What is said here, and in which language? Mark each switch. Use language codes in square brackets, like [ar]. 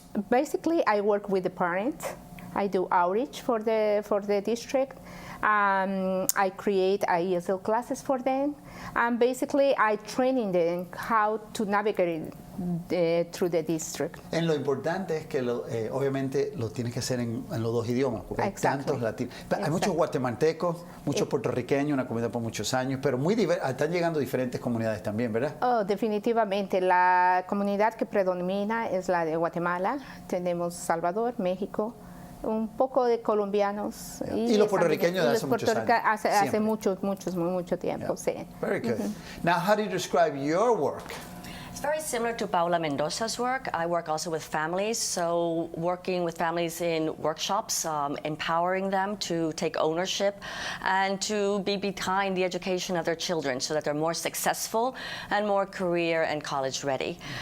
[en] Basically, I work with the parents. I do outreach for the district. I create ESL classes for them, and basically I training them how to navigate through the district. [es] En lo importante es que obviamente lo tienes que hacer en los dos idiomas, porque hay tantos latinos. Hay muchos guatemaltecos, muchos puertorriqueños, una comunidad por muchos años, pero están llegando diferentes comunidades también, ¿verdad? Oh, definitivamente. La comunidad que predomina es la de Guatemala. Tenemos Salvador, México, un poco de colombianos. Y los puertorriqueños de hace muchos años. Hace mucho tiempo, sí. [en] Very good. Now, how do you describe your work? It's very similar to Paula Mendoza's work. I work also with families, so working with families in workshops, empowering them to take ownership and to be behind the education of their children so that they're more successful and more career and college ready.